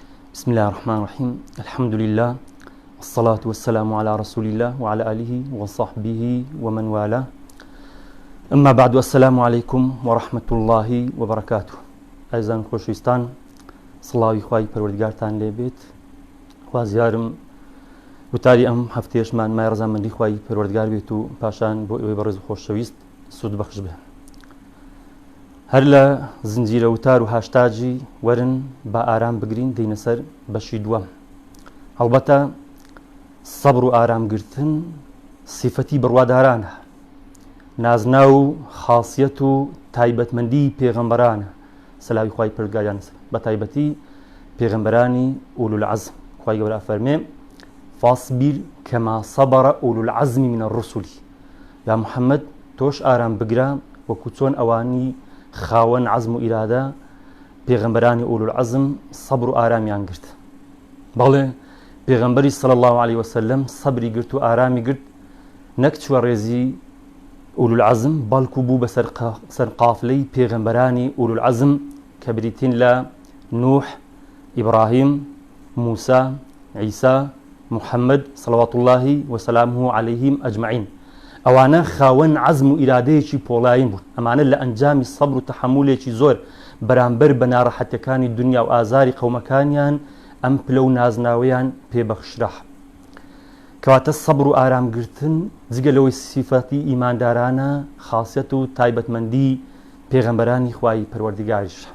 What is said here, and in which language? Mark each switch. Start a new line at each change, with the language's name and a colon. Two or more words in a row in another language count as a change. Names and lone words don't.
Arabic: بسم الله الرحمن الرحيم الحمد لله والصلاة والسلام على رسول الله وعلى آله وصحبه ومن والاه أما بعد السلام عليكم ورحمة الله وبركاته أعزائي
Central Kurdish: خوشویستان سڵاوی خوای پەروەردگارتان لێبێت خوازیارم وتاری ئەم هەفتەیەشمان مای ڕەزامەندی خوای پەروەردگار بێت و پاشان بۆ ئێوەی بەڕێز و خۆشەویست سوود بەخش بێ هەر لە زنجیرە وتار و هاشتاجی وەرن بە ئارام بگرین دەینە سەر بەشی دووەم هەڵبەتە سەبر و ئارامگرتن سیفەتی بڕوادارانە نازنا و خاصیەت و تایبەتمەندی پێغەمبەرانە سەلاوی خوای پەروەردگاریان بە تایبەتی پێغەمبەرانی ئولو العەزم خوای گەورە فەرمێ
Arabic: فاصبر كما صبر أولو العزم من الرسل
Central Kurdish: يا محمد توش آرام بگرا وەکو چۆن ئەوانی خاوەن عەزم و ئیرادە پێغەمبەرانی ئولو العەزم سەبر و ئارامیان گرت بەڵێ پێغەمبەری
Arabic: صلی الله عليه وسلم
Central Kurdish: سەبری گرت و ئارامی گرت نەک چوە ڕێزی ئولو العەزم بەڵکو بوو بەسەر قافلەی پێغەمبەرانی ئولو العەزم کە بریتین لە نوح ئیبراهیم موسا عیسا محەممەد
Arabic: صلوات الله وسلامه عليهم أجمعين
Central Kurdish: ئەوانە خاوەن عەزم و ئیرادەیەکی پۆڵاین بوون ئەمانە لە ئەنجامی سەبر و تەحەممولێکی زۆر بەرامبەر بە ناڕەحەتیەکانی دنیا و ئازاری قەومەکانیان ئەم پلە و نازناوەیان پێبەخشرا کەواتە سەبر و ئارامگرتن جگە لەوەی سیفەتی ئیماندارانە خاصیەت و تایبەتمەندی پێغەمبەرانی خوای پەروەردگاریش